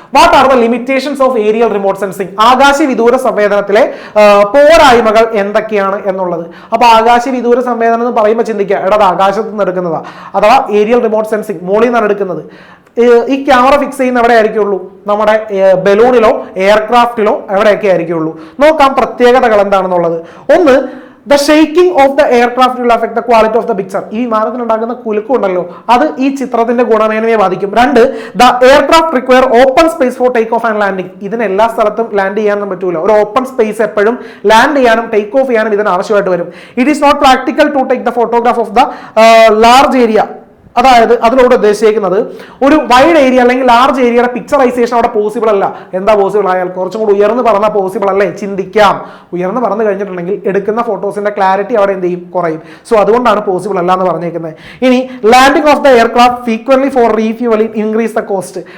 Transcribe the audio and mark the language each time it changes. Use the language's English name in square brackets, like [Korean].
[English] What are the limitations of aerial remote sensing? [Malayalam] ആകാശ വിദൂര സംവേദനത്തിലെ പോരായ്മകൾ എന്തൊക്കെയാണ് എന്നുള്ളത്. അപ്പൊ ആകാശ വിദൂര സംവേദനം എന്ന് പറയുമ്പോൾ ചിന്തിക്കുക, എടാ ആകാശത്ത് നിന്ന് എടുക്കുന്നതാ, അഥവാ ഏരിയൽ റിമോട്ട് സെൻസിംഗ് മോളിൽ നിന്നാണ് എടുക്കുന്നത്. ഈ ക്യാമറ ഫിക്സ് ചെയ്യുന്ന എവിടെ ആയിരിക്കുള്ളൂ? നമ്മുടെ ബലൂണിലോ എയർക്രാഫ്റ്റിലോ എവിടെയൊക്കെ ആയിരിക്കുള്ളൂ. നോക്കാം പ്രത്യേകതകൾ എന്താണെന്നുള്ളത്. ഒന്ന്, [English] the shaking of the aircraft will affect the quality of the picture. [Malayalam] ഈ വിമാനത്തിന് ഉണ്ടാകുന്ന കുലുക്കം ഉണ്ടല്ലോ, അത് ഈ ചിത്രത്തിന്റെ ഗുണമേന്മയെ ബാധിക്കും. [English] 2, the aircraft require open space for take off and landing. [Malayalam] ഇതിന് എല്ലാ സ്ഥലത്തും ലാൻഡ് ചെയ്യാനൊന്നും പറ്റൂല. ഒരു ഓപ്പൺ സ്പേസ് എപ്പോഴും ലാൻഡ് ചെയ്യാനും ടേക്ക് ഓഫ് ചെയ്യാനും ഇതിന് ആവശ്യമായിട്ട് വരും. [English] It is not practical to take the photograph of the large area. [Malayalam] അതായത് അതിലൂടെ ഉദ്ദേശിക്കുന്നത് ഒരു വൈഡ് ഏരിയ അല്ലെങ്കിൽ ലാർജ് ഏരിയയുടെ പിക്ചറൈസേഷൻ അവിടെ പോസിബിൾ അല്ല. എന്താ പോസിബിൾ ആയാൽ? കുറച്ചും കൂടി ഉയർന്ന് പറഞ്ഞാൽ പോസിബിൾ അല്ലേ? ചിന്തിക്കാം. ഉയർന്ന് പറഞ്ഞു കഴിഞ്ഞിട്ടുണ്ടെങ്കിൽ എടുക്കുന്ന ഫോട്ടോസിന്റെ ക്ലാരിറ്റി അവിടെ എന്ത് ചെയ്യും? കുറയും. സോ അതുകൊണ്ടാണ് പോസിബിൾ അല്ല എന്ന് പറഞ്ഞേക്കുന്നത്. ഇനി [English] Landing of the aircraft frequently for refuelling increase the cost.